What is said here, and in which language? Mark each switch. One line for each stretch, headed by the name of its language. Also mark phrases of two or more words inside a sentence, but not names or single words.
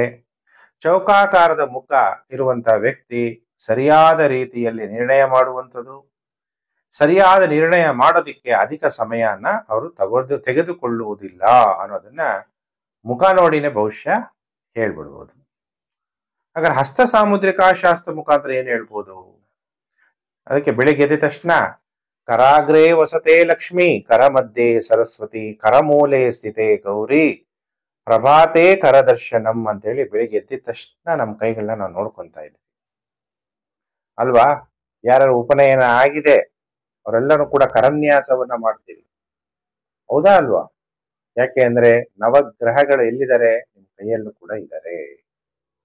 Kannada: ಚೌಕಾಕಾರದ ಮುಖ ಇರುವಂತಹ ವ್ಯಕ್ತಿ ಸರಿಯಾದ ರೀತಿಯಲ್ಲಿ ನಿರ್ಣಯ ಮಾಡುವಂಥದ್ದು, ಸರಿಯಾದ ನಿರ್ಣಯ ಮಾಡೋದಿಕ್ಕೆ ಅಧಿಕ ಸಮಯನ ಅವರು ತೆಗೆದುಕೊಳ್ಳುವುದಿಲ್ಲ ಅನ್ನೋದನ್ನ ಮುಖ ನೋಡಿನೇ ಭವಿಷ್ಯ ಹೇಳ್ಬಿಡ್ಬೋದು. ಹಾಗಾದ್ರೆ ಹಸ್ತ ಸಾಮುದ್ರಿಕ ಶಾಸ್ತ್ರ ಮುಖಾಂತರ ಏನ್ ಹೇಳ್ಬೋದು? ಅದಕ್ಕೆ ಬೆಳಿಗ್ಗೆ ಎದ್ದ ತಕ್ಷಣ
Sanskrit: ಕರಾಗ್ರೇ ವಸತೆ ಲಕ್ಷ್ಮಿ, ಕರ ಮಧ್ಯೆ ಸರಸ್ವತಿ, ಕರಮೂಲೆ ಸ್ಥಿತೆ ಗೌರಿ, ಪ್ರಭಾತೆ ಕರದರ್ಶನಂ
Kannada: ಅಂತೇಳಿ ಬೆಳಿಗ್ಗೆ ಎದ್ದ ತಕ್ಷಣ ನಮ್ಮ ಕೈಗಳನ್ನ ನಾವು ನೋಡ್ಕೊಂತ ಇದ್ವಿ ಅಲ್ವಾ? ಯಾರು ಉಪನಯನ ಆಗಿದೆ ಅವರೆಲ್ಲರೂ ಕೂಡ ಕರನ್ಯಾಸವನ್ನ ಮಾಡ್ತೀವಿ, ಹೌದಾ ಅಲ್ವಾ? ಯಾಕೆ ಅಂದ್ರೆ ನವಗ್ರಹಗಳು ಎಲ್ಲಿದ್ದಾರೆ? ನಿಮ್ಮ ಕೈಯಲ್ಲೂ ಕೂಡ ಇದ್ದಾರೆ.